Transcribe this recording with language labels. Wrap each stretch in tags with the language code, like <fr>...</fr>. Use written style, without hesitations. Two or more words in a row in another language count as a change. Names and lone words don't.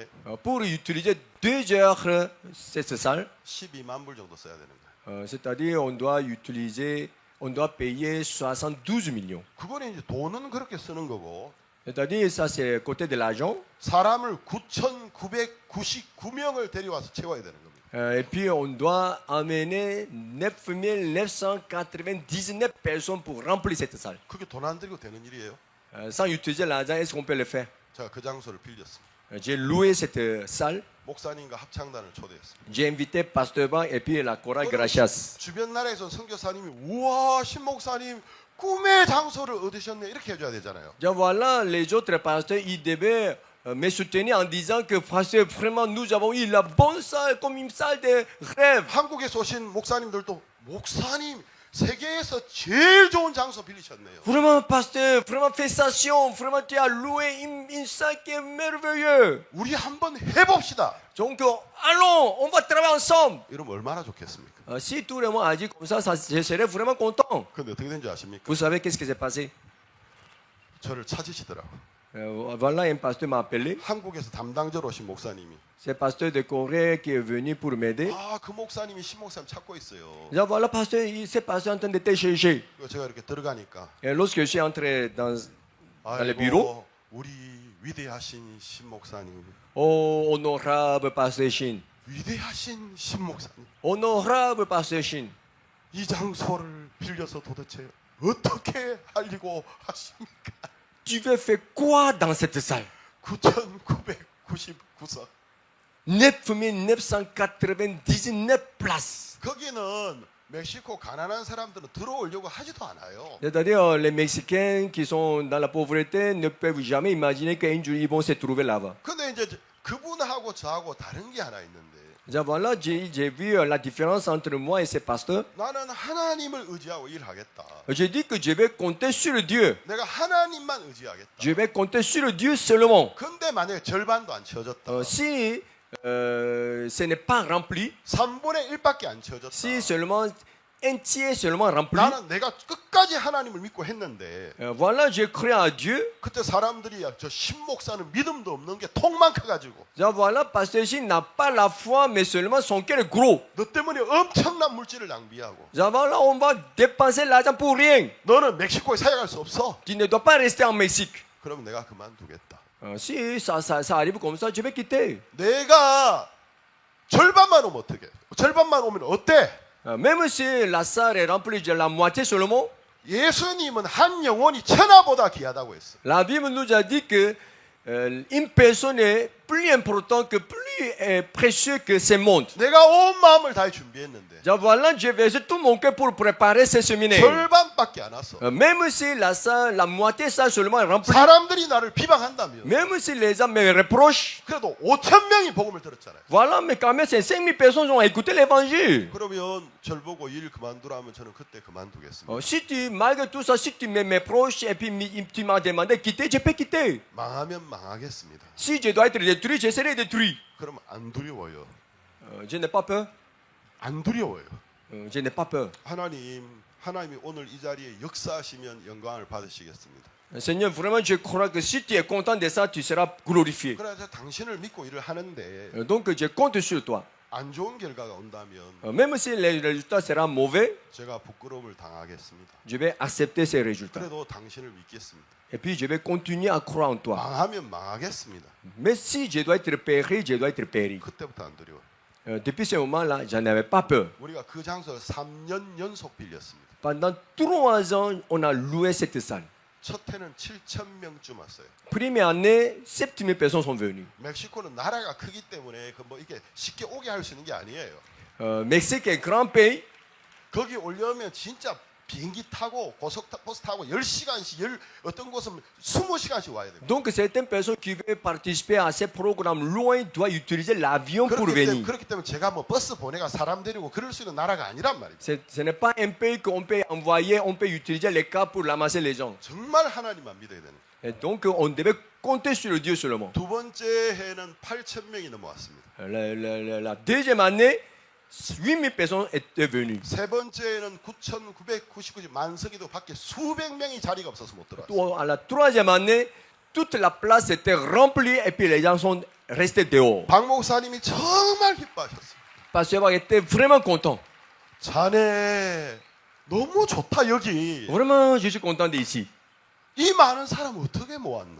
<fr>Pour utiliser 2 heures cette salle,</fr> <ko>12만 불 정도 써야 되는 거예요.</ko> <fr>c'est-à-dire on doit payer 72 millions.</fr> <ko>그거는 이제 돈은 그렇게 쓰는 거고</ko> <fr>C'est-à-dire ça c'est côté de l'argent.</fr> <ko>사람을 9,999명을 데려와서 채워야 되는 겁니다.</ko> <fr>Et puis on doit amener 9999 personnes pour remplir cette salle.</fr> <ko>그게 돈 안 들이고 되는 일이에요.</ko> <fr>Sans utiliser l'argent, est-ce qu'on peut le faire?</fr> <ko>제가 그 장소를 빌렸습니다.</ko> <fr>J'ai loué cette salle.</fr> <ko>목사님과 합창단을 초대했습니다.</ko> <fr>J'ai invité Pasteur Bang et puis la chorale Gracias.</fr> <ko>주변 나라에서 선교사님이 우와 신목사님 꿈의 장소를 얻으셨네 이렇게 해줘야 되잖아요.</ko> <fr>Donc voilà, les autres pasteurs, ils devaient me soutenir en disant que pasteur, vraiment nous avons eu la bonne salle comme une salle de rêve.</fr> <ko>한국에서 오신 목사님들도 목사님 세계에서 제일 좋은 장소 빌리셨네요.</ko> <fr>Vraiment pasteur, vraiment félicitations, vraiment tu as loué une salle qui est merveilleuse.</fr> <ko>우리 한번 해봅시다.</ko> <fr>Donc allons, on va travailler ensemble.</fr> <ko>이러면 얼마나 좋겠습니까?</ko> <fr>Si tout le monde agit comme ça, je serais vraiment content.</fr> <ko>근데 어떻게 된지 아십니까?</ko> <fr>Vous savez qu'est-ce qui s'est passé?</fr> <ko>저를 찾으시더라고.</ko> <fr>Voilà, un pasteur m'a appelé.</fr> <ko>한국에서 담당자로 오신 목사님이</ko> <fr>C'est le pasteur de Corée qui est venu pour m'aider.</fr> <ko>그 목사님이 신목사님 찾고 있어요.</ko> <fr>Je dis, voilà, pasteur, ce pasteur est en train de te chercher.</fr> <ko>그래서 제가 이렇게 들어가니까</ko> <fr>Et lorsque je suis entré dans le bureau,</fr> <ko>우리 위대하신 신목사님,</ko> <fr>oh, honorable pasteur Shin,</fr> <ko>위대하신 신목사님,</ko> <fr>honorable pasteur Shin,</fr> <ko>이 장소를 빌려서 도대체 어떻게 하려고 하십니까?</ko> <fr>tu veux faire quoi dans cette salle?</fr> <ko>9,999석.</ko> <fr>9999 places.</fr> <ko>거기는 멕시코 가난한 사람들은 들어오려고 하지도 않아요.</ko> <fr>C'est-à-dire, les Mexicains qui sont dans la pauvreté ne peuvent jamais imaginer qu'un jour ils vont se trouver là-bas.</fr> <ko>근데 이제 그분하고 저하고 다른 게 하나 있는데</ko> <fr>Donc voilà, j'ai vu la différence entre moi et ce pasteur.</fr> <ko>나는 하나님을 의지하고 일하겠다.</ko> <fr>J'ai dit que je vais compter sur le Dieu.</fr> <ko>내가 하나님만 의지하겠다.</ko> <fr>Je vais compter sur le Dieu seulement.</fr> <ko>근데 만약에 절반도 안 채워졌다.</ko> <fr>Si ce n'est pas rempli,</fr> <ko>3분의 1밖에 안 채워졌다.</ko> <fr>si seulement un tiers seulement rempli,</fr> <ko>나는 내가 끝까지 하나님을 믿고 했는데</ko> <fr>voilà, je crois à Dieu.</fr> <ko>그때 사람들이 저 신목사는 믿음도 없는 게 통만 커가지고</ko> <fr>Donc voilà, pasteur Shin n'a pas la foi, mais seulement son cœur est gros.</fr> <ko>너 때문에 엄청난 물질을 낭비하고</ko> <fr>Donc voilà, on va dépenser l'argent pour rien.</fr> <ko>너는 멕시코에 사역할 수 없어.</ko> <fr>Tu ne dois pas rester en Mexique.</fr> <ko>그러면 내가 그만두겠다.</ko> <fr>Si ça arrive comme ça, je vais quitter.</fr> <ko>내가 절반만 오면 어떡해? 절반만 오면 어때?</ko> <fr>Même si la salle est remplie de la moitié seulement,</fr> <ko>예수님은 한 영혼이 천하보다 귀하다고 했어.</ko> <fr>la Bible nous a dit que une personne est plus importante, plus précieux que ce monde.</fr> <ko>내가 온 마음을 다해 준비했는데</ko> <fr>Donc voilà, j'ai versé tout mon cœur pour préparer ce séminaire.</fr> <ko>절반밖에 안 왔어.</ko> <fr>Même si la moitié ça seulement est remplie,</fr> <ko>사람들이 나를 비방한다면</ko> <fr>même si les gens me reprochent,</fr> <ko>그래도 5,000명이 복음을 들었잖아요.</ko> <fr>voilà, mais quand même, c'est 5000 personnes qui ont écouté l'évangile.</fr> <ko>그러면 절 보고 일 그만두라면 저는 그때 그만두겠습니다.</ko> <fr>Si tu, malgré tout ça, si tu me reproches et puis tu m'as demandé de quitter, je peux quitter.</fr> <ko>망하면 망하겠습니다.</ko> <fr>Si je dois être détruit, je serai détruit.</fr> <ko>그러면 안 두려워요.</ko> <fr>Je n'ai pas peur.</fr> <ko>안 두려워요.</ko> <fr>Je n'ai pas peur.</fr> <ko>하나님이 오늘 이 자리에 역사하시면 영광을 받으시겠습니다.</ko> <fr>Seigneur, vraiment, je crois que si tu es content de ça, tu seras glorifié.</fr> <ko>그래서 당신을 믿고 일을 하는데</ko> <fr>Donc, je compte sur toi.</fr> <ko>안 좋은 결과가 온다면</ko> <fr>Même si le résultat sera mauvais,</fr> <ko>제가 부끄러움을 당하겠습니다.</ko> <fr>je vais accepter ces résultats.</fr> <ko>그래도 당신을 믿겠습니다.</ko> <fr>Et puis, je vais continuer à croire en toi.</fr> <ko>망하면 망하겠습니다.</ko> <fr>Mais si je dois être péri, je dois être péri.</fr> <ko>그때부터 안 두려워요.</ko> <fr>Depuis ce moment-là, je n'avais pas peur.</fr> <ko>우리가 그 장소를 3년 연속 빌렸습니다.</ko> <fr>Pendant 3 ans, on a loué cette salle.</fr> <ko>첫 해는 7,000명쯤 왔어요.</ko> <fr>Première année, 7000 personnes sont venues.</fr> <ko>멕시코는 나라가 크기 때문에 그 뭐 이게 쉽게 오게 할 수 있는 게 아니에요.</ko> <fr>Mexique est grand pays.</fr> <ko>거기 오려면 진짜 비행기 타고 고속버스 타고 10시간씩 어떤 곳은 20시간씩 와야 돼요.</ko> <fr>Donc, certaines personnes qui veulent participer à ces programmes loin doivent utiliser l'avion pour venir.</fr> <ko>그렇기 때문에 제가 뭐 버스 보내가 사람 데리고 그럴 수 있는 나라가 아니란 말입니다.</ko> <fr>Ce n'est pas un pays qu'on peut envoyer, on peut utiliser les cas pour ramasser les gens.</fr> <ko>정말 하나님만 믿어야 되는.</ko> <fr>Et donc, on devait compter sur le Dieu seulement.</fr> <ko>두 번째 해는 8,000명이 넘어왔습니다.</ko> <fr>La deuxième année, 8000 personnes étaient venues.</fr> <ko>세 번째는 9,999지 만석이도 밖에 수백 명이 자리가 없어서 못 들어왔어요.</ko> <fr>À la troisième année, toute la place était remplie et puis les gens sont restés dehors.</fr> <ko>박 목사님이 정말 기뻐하셨어요.</ko> <fr>Pasteur était vraiment content.</fr> <ko>자네 너무 좋다 여기.</ko> <fr>Vraiment, je suis content d'ici.</fr> <ko>이 많은 사람 어떻게 모았나?</ko>